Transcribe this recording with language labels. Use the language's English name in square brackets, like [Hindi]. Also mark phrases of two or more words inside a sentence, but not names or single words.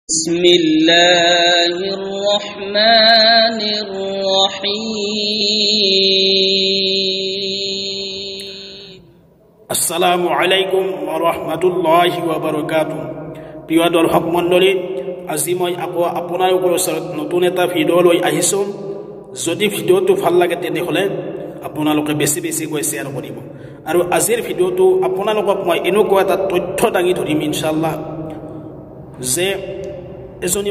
[Arabic] بسم الله الرحمن الرحيم السلام عليكم ورحمة الله وبركاته [Assamese] প্রিয় দর্শক মণ্ডলী আজি মই আপোনালোকৰ ওচৰত নতুন এটা ভিডিও লৈ আহিছো যদি ভিডিওটো ভাল লাগে তেতিয়াহলে আপোনালোকে বেছি কৈ শেয়াৰ কৰিব আৰু আজিৰ ভিডিওটো আপোনালোকক মই এনেকুৱা এটা তথ্য দাঙি ধৰিম ইনশাআল্লাহ যে এজনী